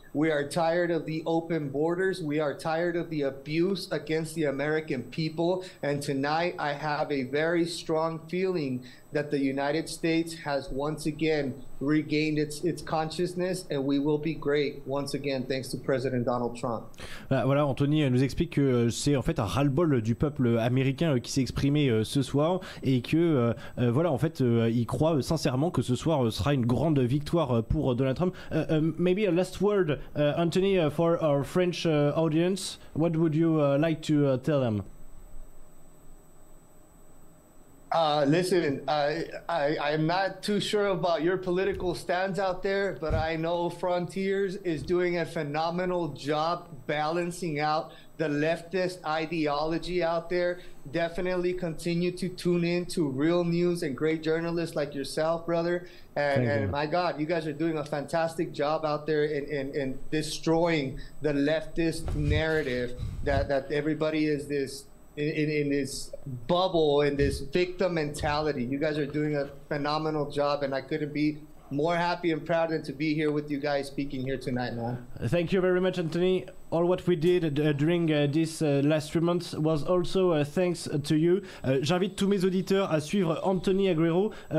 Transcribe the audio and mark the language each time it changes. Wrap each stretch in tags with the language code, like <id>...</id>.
<en>We are tired of the open borders. We are tired of the abuse against the American people. And tonight I have a very strong feeling that the United States has once again regained its consciousness, and we will be great once again thanks to President Donald Trump.</en> <fr>Voilà, Anthony nous explique que c'est en fait un ras-le-bol du peuple américain qui s'est exprimé ce soir, et que voilà, en fait il croit sincèrement que ce soir sera une grande victoire pour Donald Trump.</fr> <en>Maybe a last word, Anthony, for our French audience. What would you like to tell them? Listen, I'm not too sure about your political stands out there, but I know Frontiers is doing a phenomenal job balancing out the leftist ideology out there. Definitely continue to tune in to real news and great journalists like yourself, brother. And my God, you guys are doing a fantastic job out there in destroying the leftist narrative that everybody is this in this bubble, in this victim mentality. You guys are doing a phenomenal job, and I couldn't be more happy and proud than to be here with you guys speaking here tonight, man. Thank you very much, Anthony. All what we did during this last 3 months was also thanks to you.</en> <fr>J'invite tous mes auditeurs à suivre Anthony Aguero.</fr>